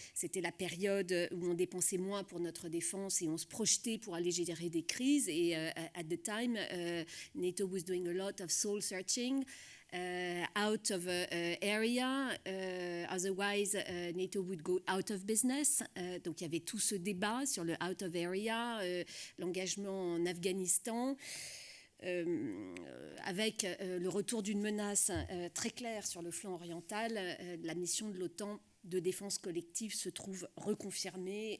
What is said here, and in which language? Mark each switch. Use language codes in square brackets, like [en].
[fr] C'était la période où on dépensait moins pour notre défense et on se projetait pour aller gérer des crises. Et [en] at the time, NATO was doing a lot of soul searching. Out of area, otherwise NATO would go out of business. [fr] Donc il y avait tout ce débat sur le out of area, l'engagement en Afghanistan, avec le retour d'une menace très claire sur le flanc oriental. La mission de l'OTAN de défense collective se trouve reconfirmée.